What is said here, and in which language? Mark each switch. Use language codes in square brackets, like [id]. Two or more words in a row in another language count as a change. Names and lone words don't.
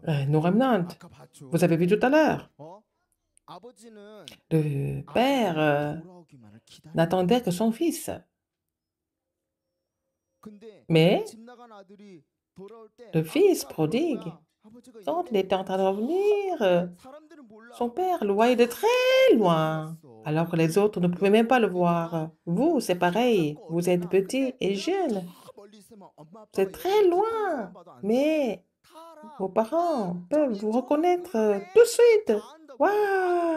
[fr] Nous remnants, [ko] 아까 봤죠? [fr] vous avez vu tout à l'heure, [ko] 아버지는 [fr] le père [ko] 돌아오기만을 기다려. [fr] n'attendait que son fils. [ko] 근데 [fr] Mais [ko] 집 나간 아들이 돌아올 때 [fr] le fils [ko] 아버지가 [fr] prodigue, [ko] 그런 거야. 아버지가 [fr] quand il [ko] 이때 [fr] était en train de revenir, [ko] 사람들은 몰라. [fr] son père le voyait de très loin, alors que les autres ne pouvaient même pas le voir. Vous, c'est pareil, vous êtes petit et jeune, vous êtes très loin, mais vos parents peuvent vous reconnaître tout de suite. Waouh!